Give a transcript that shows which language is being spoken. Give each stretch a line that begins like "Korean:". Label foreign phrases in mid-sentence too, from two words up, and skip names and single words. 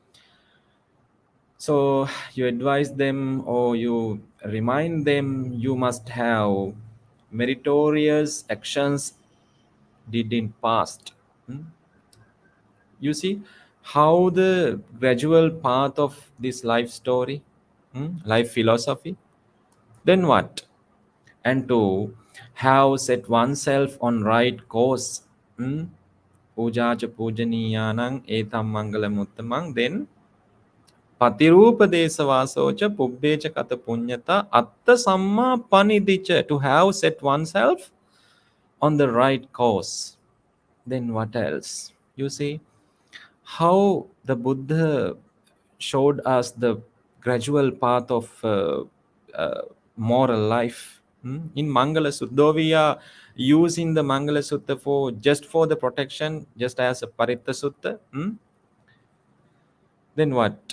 English: So you advise them or you remind them you must have meritorious actions did in past. You see how the gradual path of this life story, life philosophy. Then what? And to have set oneself on right course.
Pali: Puja cha pujaniyanang etam mangalam uttamang. Then patirupa desavasocha pubbecha kata punyata atta samma panidicha,
English: to have set oneself on the right course. Then what else? You see, how the Buddha showed us the gradual path of moral life. In Mangala Sutta, though we are using the Mangala Sutta for just for the protection, just as a Paritta Sutta, then what?